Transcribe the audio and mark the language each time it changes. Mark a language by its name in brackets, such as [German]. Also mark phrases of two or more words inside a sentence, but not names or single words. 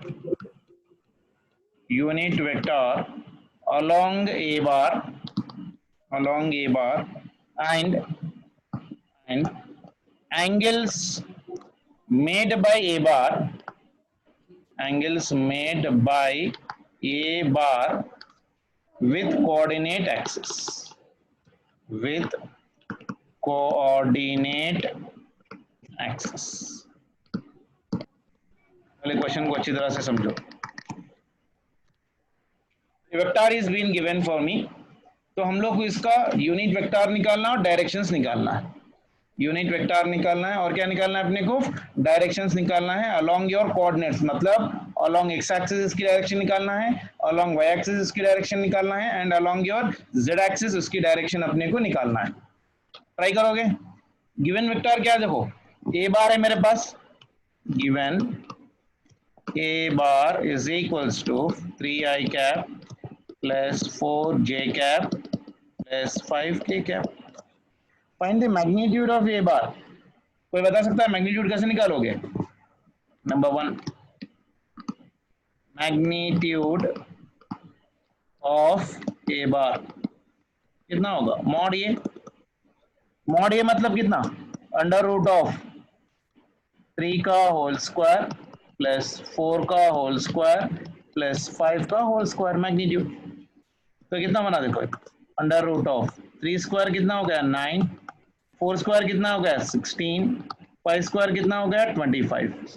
[English] along a bar and angles made by a bar with coordinate axis, [Hindi] पहले क्वेश्चन को अच्छी तरह से समझो। [English] vector is been given for me, [Hindi] तो हम लोग को इसका [English] unit vector [Hindi] निकालना और डायरेक्शंस निकालना है। [English] unit vector [Hindi] निकालना है और क्या निकालना है अपने को, डायरेक्शंस निकालना है [English] along your coordinates, [Hindi] मतलब [English] along x axis [Hindi] इसकी डायरेक्शन निकालना है, [English] along y axis [Hindi] इसकी डायरेक्शन निकालना है [English] and along your z axis [Hindi] उसकी डायरेक्शन अपने को निकालना है। ट्राई करोगे? [English] given vector [Hindi] क्या है देखो, [English] a bar [Hindi] है मेरे पास, [English] गिवन a bar is equals to 3i cap plus 4j cap plus 5k cap. Find the magnitude of a bar. [Hindi] कोई बता सकता है मैग्नीट्यूड कैसे निकालोगे? नंबर 1, [English] magnitude of a bar [Hindi] कितना होगा, [English] mod a [Hindi] मतलब कितना, [English] under root of 3 [Hindi] का [English] whole square plus 4 [Hindi] का [English] whole square plus 5 [Hindi] का [English] whole square magnitude. [Hindi] तो कितना बना देखो, [English] under root of 3 square [Hindi] कितना हो गया 9, 4 स्क्वायर कितना हो गया 16, 5 स्क्वायर कितना हो गया 25।